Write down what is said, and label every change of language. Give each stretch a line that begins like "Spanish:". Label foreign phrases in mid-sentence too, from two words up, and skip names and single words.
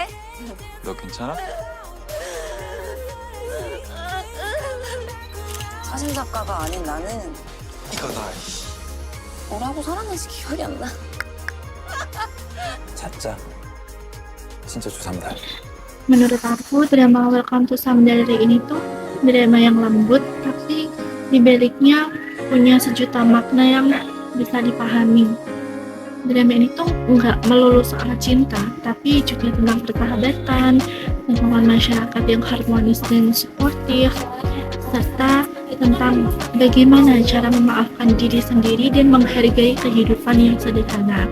Korean: 너 괜찮아? 사진작가가 아닌 나는 이거다. 뭐라고 살았는지 기억이 안 나. 찾자. 진짜 조삼달.
Indonesian: Menurut aku, drama Welcome to Samdalri ini tuh drama yang lembut, tapi di baliknya punya sejuta makna yang bisa dipahami. Drama ini tuh nggak melulu soal cinta, tapi juga tentang persahabatan, lingkungan masyarakat yang harmonis dan suportif, serta tentang bagaimana cara memaafkan diri sendiri dan menghargai kehidupan yang sederhana.